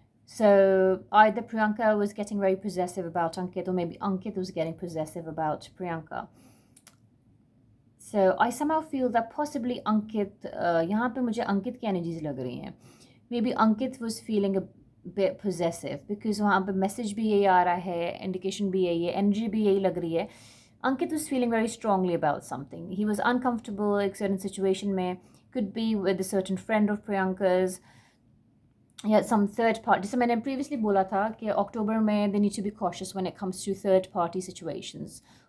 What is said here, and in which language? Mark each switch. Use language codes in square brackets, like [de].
[en] So either Priyanka was getting very possessive about Ankit, or maybe Ankit was getting possessive about Priyanka. So I somehow feel that possibly [hi] Ankit, यहाँ पे मुझे अंकित की energies लग रही हैं. [en] Maybe Ankit was feeling a bit possessive because [hi] वहाँ पे message भी यही आ रहा है, इंडिकेशन भी यही है, एनर्जी भी यही लग रही है. [en] Ankit was feeling very strongly about something. He was uncomfortable in a certain situation में, could be with a certain friend of Priyanka's, या some third party. [hi] जैसे मैंने previously बोला था कि अक्टूबर में [en] they need to be cautious when it comes to third party situations.